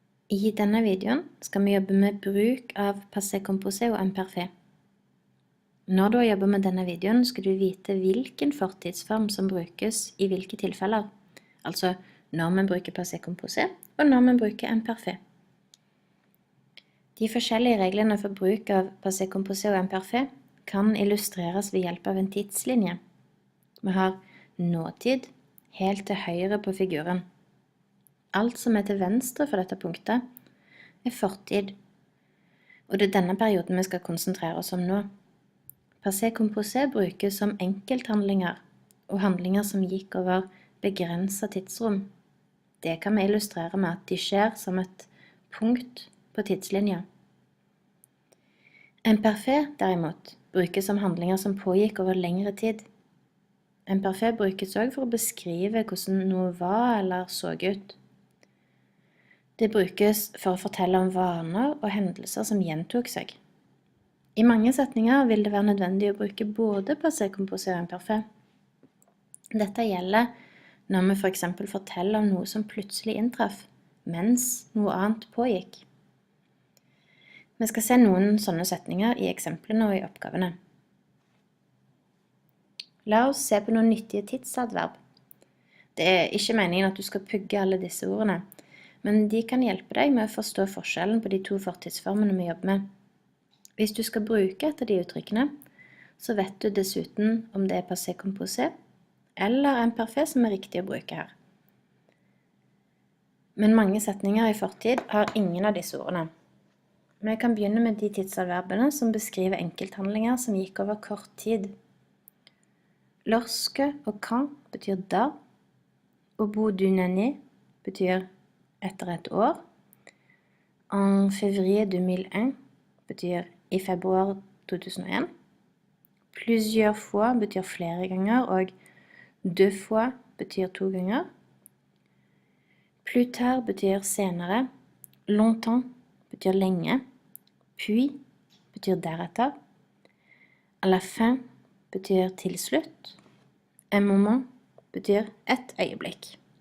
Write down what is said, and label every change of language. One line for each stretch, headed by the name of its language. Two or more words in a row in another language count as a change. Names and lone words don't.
Norwegian: I denne videoen skal vi jobbe med bruk av
French: passé composé
Norwegian: og imperfekt. Når du har jobbet med denne videoen, skal du vite hvilken fortidsform som brukes i hvilke tilfeller. Altså når man bruker
French: passé composé
Norwegian: og når man bruker imperfekt. De forskjellige reglene for bruk av
French: passé composé
Norwegian: og imperfekt kan illustreres ved hjelp av en tidslinje. Vi har nåtid helt til høyre på figuren. Alt som er til venstre for dette punktet er fortid, og det er denne perioden vi skal konsentrere oss om nå.
French: Passé composé
Norwegian: brukes som enkelthandlinger og handlinger som gikk over begrenset tidsrom. Det kan vi illustrere med at de skjer som et punkt på tidslinja. Imperfekt derimot brukes som handlinger som pågikk over lengre tid. Imperfekt brukes også for å beskrive hvordan noe var eller så ut. Det brukes for å fortelle om vaner og hendelser som gjentok seg. I mange setninger vil det være nødvendig å bruke både
French: passé composé
Norwegian: og imperfekt. Dette gjelder når vi for eksempel forteller om noe som plutselig inntraff, mens noe annet pågikk. Vi skal se noen sånne setninger i eksemplene og i oppgavene. La oss se på noen nyttige tidsadverb. Det er ikke meningen at du skal pugge alle disse ordene, men de kan hjelpe deg med å forstå forskjellen på de to fortidsformene vi jobber med. Hvis du skal bruke et av de uttrykkene, så vet du dessuten om det er
French: passé composé
Norwegian: eller imperfekt som er riktig å bruke her. Men mange setninger i fortid har ingen av disse ordene. Vi kan begynne med de tidsadverbene som beskriver enkelthandlinger som gikk over kort tid. Lorsque og quand betyr da,
French: au bout d'une année
Norwegian: betyr etter et år,
French: en février 2001
Norwegian: betyr i februar 2001,
French: plusieurs fois
Norwegian: betyr flere ganger, og
French: deux fois
Norwegian: betyr 2 ganger,
French: plus tard
Norwegian: betyr senere, longtemps betyr lenge, puis betyr deretter,
French: à la fin
Norwegian: betyr til slutt,
French: un moment
Norwegian: betyr et øyeblikk.